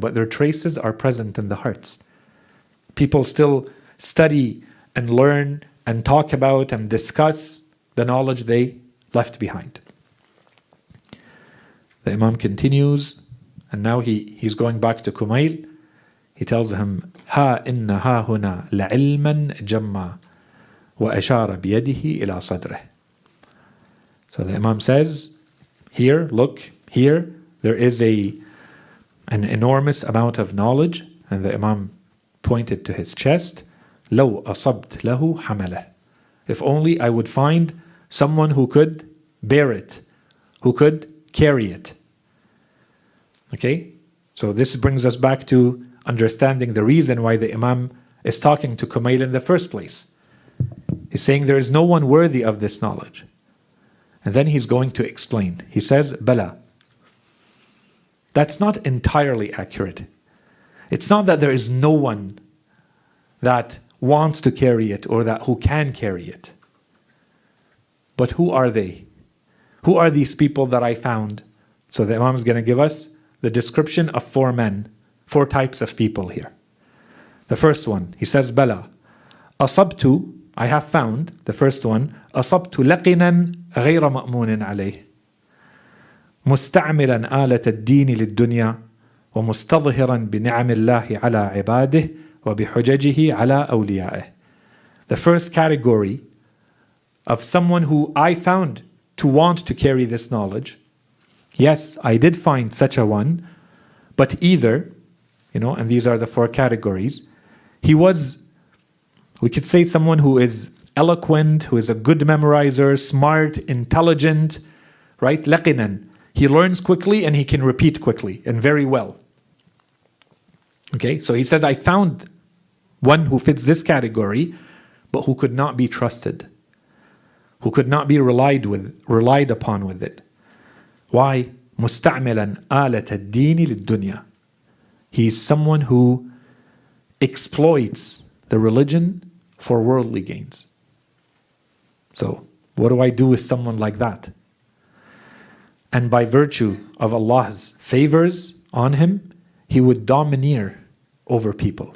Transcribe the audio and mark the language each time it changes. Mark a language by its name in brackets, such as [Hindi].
[English] But their traces are present in the hearts. People still study and learn and talk about and discuss the knowledge they left behind. The Imam continues, and now he's going back to Kumayl. He tells him, [Arabic] ها إن ها هنا لعلما جما وأشار بيده إلى صدره. [English] So the Imam says, here, look, here, there is an enormous amount of knowledge, and the Imam pointed to his chest. [Arabic] لو أصبت له حمله. [English] If only I would find someone who could bear it, who could carry it. Okay? So this brings us back to understanding the reason why the Imam is talking to Kumayl in the first place. He's saying there is no one worthy of this knowledge. And then he's going to explain. He says, Bala. That's not entirely accurate. It's not that there is no one that wants to carry it or that who can carry it. But who are they? Who are these people that I found? So the Imam is going to give us the description of four men, four types of people here. The first one, he says, Bala. [Arabic] Asabtu, [English] I have found, the first one, [Arabic] أصبت لقنا غير مأمون عليه مستعملا آلة الدين للدنيا ومستظهرا بنعم الله على عباده وبحججه على أوليائه. [English] The first category of someone who I found to want to carry this knowledge. Yes, I did find such a one, but either, and these are the four categories, he was, we could say, someone who is eloquent, who is a good memorizer, smart, intelligent, right? Laqinan. He learns quickly and he can repeat quickly and very well. Okay, so he says, I found one who fits this category, but who could not be trusted, who could not be relied upon with it. Why? [Arabic] مستعملا آلة الدين للدنيا. [English] He is someone who exploits the religion for worldly gains. So, what do I do with someone like that? And by virtue of Allah's favors on him, he would domineer over people.